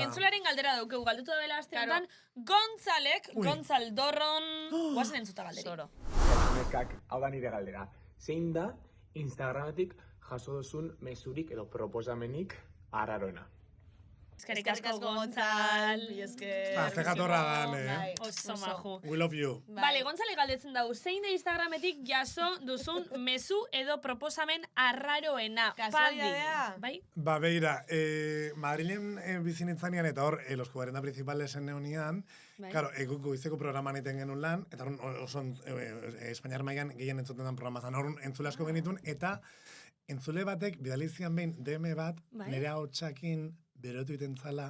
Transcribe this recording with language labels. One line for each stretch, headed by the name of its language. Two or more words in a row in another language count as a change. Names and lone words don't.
Basque: Entzularen galdera daukegu, galdutu da bela astean, Gontzal Dorron, guazen entzuta galderi. Soro. Nekak, hau da nire galdera. Zein da Instagrametik jaso duzun mezurik edo proposamenik arraroena? Eskerrik asko Gontzal. Ze jatorra dan, Oso maju.
English: We love you.
Basque: Vale, Gontzale galdetzen dau, zein da Instagrametik jaso duzun mezu edo proposamen arraroena? Kasualidadea. Bai? Ba, beira, Madrilen bizinitzanean eta hor, los 40 principalesen neunian, claro, goizeko programan egiten genuen lan, eta hor oso Espainiar mailan gehien entzuten den programa zan, hor entzule asko genitun, eta entzule batek bidalizian behin DM bat, nire hautsakin berotu iten zala.